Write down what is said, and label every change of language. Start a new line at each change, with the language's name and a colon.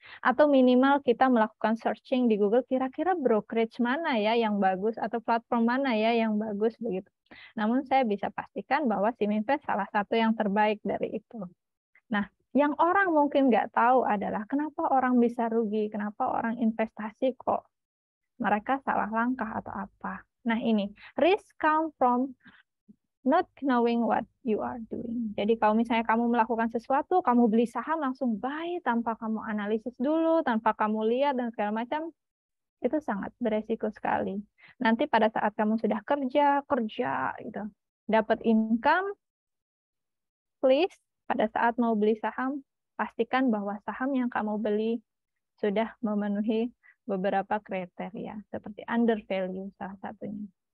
Indonesian: Atau minimal kita melakukan searching di Google, kira-kira brokerage mana ya yang bagus, atau platform mana ya yang bagus, begitu. Namun saya bisa pastikan bahwa SimInvest salah satu yang terbaik dari itu. Nah, yang orang mungkin nggak tahu adalah kenapa orang bisa rugi, kenapa orang investasi kok mereka salah langkah atau apa. Nah ini,
English: risk come from not knowing what you are doing.
Indonesian: Jadi kalau misalnya kamu melakukan sesuatu, kamu beli saham langsung buy tanpa kamu analisis dulu, tanpa kamu lihat dan segala macam, itu sangat beresiko sekali. Nanti pada saat kamu sudah kerja gitu, dapat income, please pada saat mau beli saham, pastikan bahwa saham yang kamu beli sudah memenuhi beberapa kriteria, seperti under value salah satunya.